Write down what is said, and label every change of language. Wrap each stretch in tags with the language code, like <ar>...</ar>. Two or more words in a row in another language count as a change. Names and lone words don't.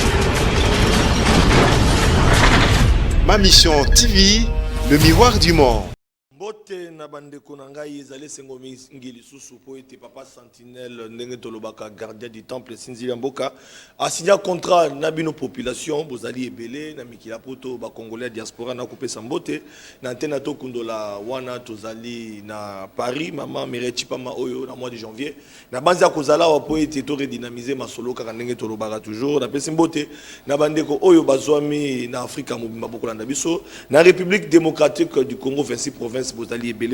<fr>Ma mission TV, le miroir du monde.</fr> <ln>Mbote na bandeko na ngai ezali sengo ngili susu po ete papa sentinelle ndenge tolobaka</ln> <fr>gardien du temple</fr> <ln>Sinzili Mboka asigna contrat na bino population bozali ebele na mikila poto ba congolais diaspora na kopesa mbote na antena to kundola wana tozali na Paris mama Mireille Pama oyo na</ln> <fr>mois de janvier</fr> <ln>na banza kozala wa po ete to redynamiser masolo kaka ndenge tolobaka toujours na pesi mbote na bandeko oyo bazwami na Afrika mobimba bokola na biso na République démocratique du Congo 26 provinces bozali ebele</ln>